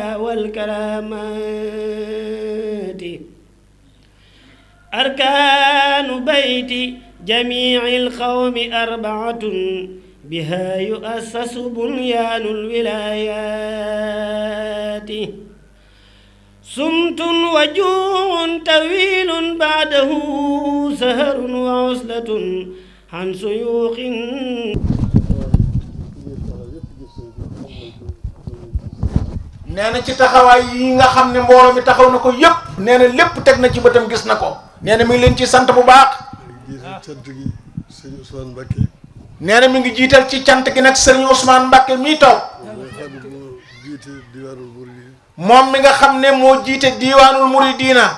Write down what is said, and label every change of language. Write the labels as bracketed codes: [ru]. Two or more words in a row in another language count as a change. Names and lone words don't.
[ar] والكرامات أركان بيت جميع القوم أربعة بها يؤسس بنيان الولايات صمت وجوع طويل بعده سهر وعزلة عن سيوخ [wo] nee na ci taxawaay yi nga xam ne mbooloo mi taxaw na ko yëpp nee na lépp teg na ci bëtam gis na ko nee na mi ngi leen ci sant bu baax. cant gi sëñ Ousmane Mbacké. nee na mi ngi jiital ci cant gi nag sëriñ Ousmane Mbacké mii toog. moom mi nga xam ne moo jiite diwaanul muridina.